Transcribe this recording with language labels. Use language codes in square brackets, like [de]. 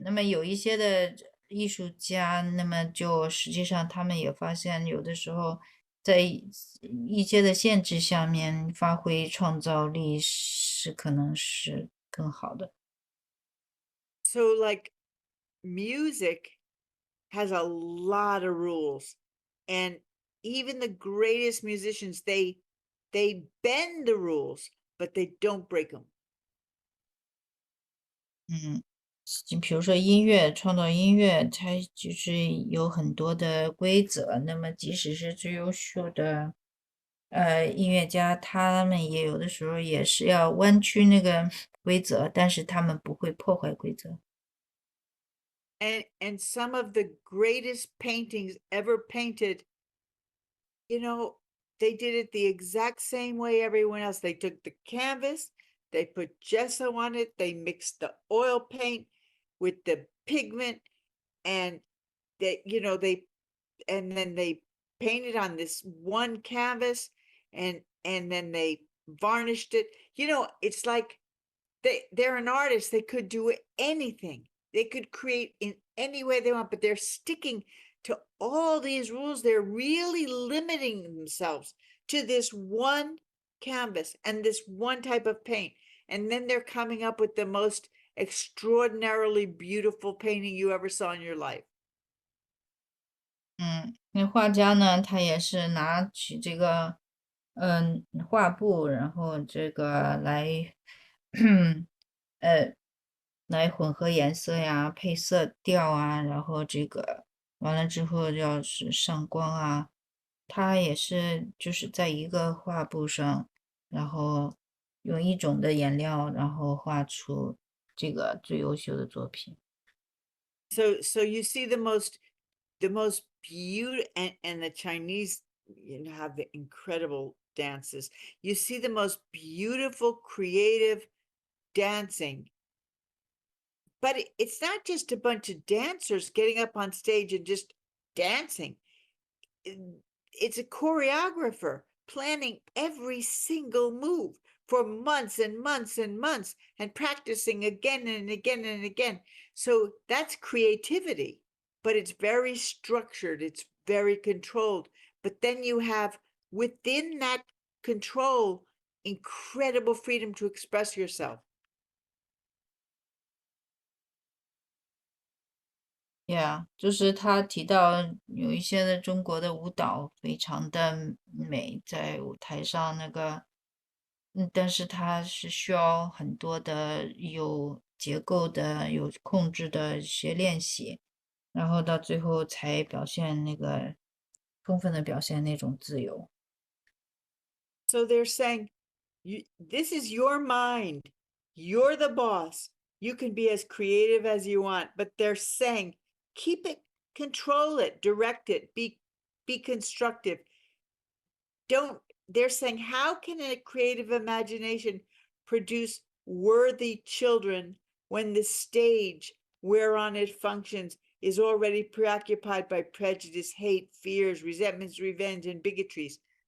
[zh] 那么有一些的艺术家，那么就实际上他们也发现，有的时候在一些的限制下面发挥创造力是可能是更好的。 [en] so like music has a lot of rules, and even the greatest musicians, they bend the rules, but they don't break them. [zh] 嗯，就比如说音乐，创造音乐，它就是有很多的规则。那么即使是最优秀的音乐家，他们也有的时候也是要弯曲那个规则，但是他们不会破坏规则。 [en] And some of the greatest paintings ever painted, they did it the exact same way everyone else. They took the canvas, they put gesso on it, they mixed the oil paint with the pigment, and and then they painted on this one canvas, and then they varnished it. It's like they're an artist. They could do anything. They could create in any way they want, but they're sticking to all these rules. They're really limiting themselves to this one canvas and this one type of paint. And then they're coming up with the most extraordinarily beautiful painting you ever saw in your life. [zh] 那画家呢，他也是拿起这个画布，然后这个来呃来混合颜色呀，配色调啊，然后这个完了之后要是上光啊，他也是就是在一个画布上，然后用一种的颜料，然后画出这个最优秀的作品。 [en] So you see the most beautiful, and the Chinese, have the incredible dances. You see the most beautiful creative dancing, but it's not just a bunch of dancers getting up on stage and just dancing. It's a choreographer planning every single move for months and months and months, and practicing again and again and again. So that's creativity, but it's very structured, it's very controlled. But then you have within that control incredible freedom to express yourself. [zh] Yeah，就是他提到有一些的中国的舞蹈非常的美，在舞台上那个，但是它是需要很多的有结构的、有控制的一些练习，然后到最后才表现那个充分的表现那种自由。 [en] So they're saying, this is your mind. You're the boss. You can be as creative as you want, but they're saying, keep it, control it, direct it, be constructive. They're saying, how can a creative imagination produce worthy children when the stage whereon it functions is already preoccupied by prejudice, hate, fears, resentments, revenge, and bigotries?